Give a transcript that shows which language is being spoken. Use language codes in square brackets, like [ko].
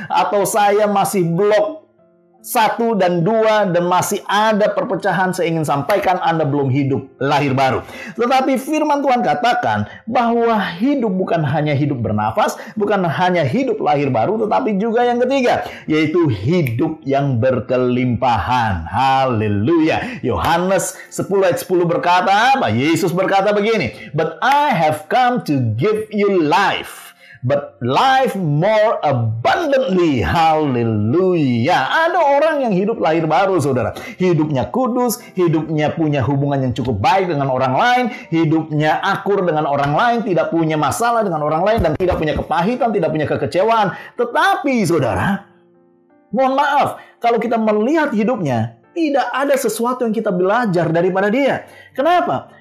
[id] Atau saya masih blok 1 dan 2 dan masih ada perpecahan, saya ingin sampaikan Anda belum hidup lahir baru. Tetapi firman Tuhan katakan bahwa hidup bukan hanya hidup bernafas, bukan hanya hidup lahir baru, tetapi juga yang ketiga, yaitu hidup yang berkelimpahan. Haleluya. Yohanes 10 ayat 10 berkata apa? Yesus berkata begini, [en] "But I have come to give you life, but life more abundantly." [id] Haleluya. Ada orang yang hidup lahir baru, saudara. Hidupnya kudus, hidupnya punya hubungan yang cukup baik dengan orang lain, hidupnya akur dengan orang lain, tidak punya masalah dengan orang lain, dan tidak punya kepahitan, tidak punya kekecewaan. Tetapi, saudara, mohon maaf, kalau kita melihat hidupnya, tidak ada sesuatu yang kita belajar daripada dia. Kenapa?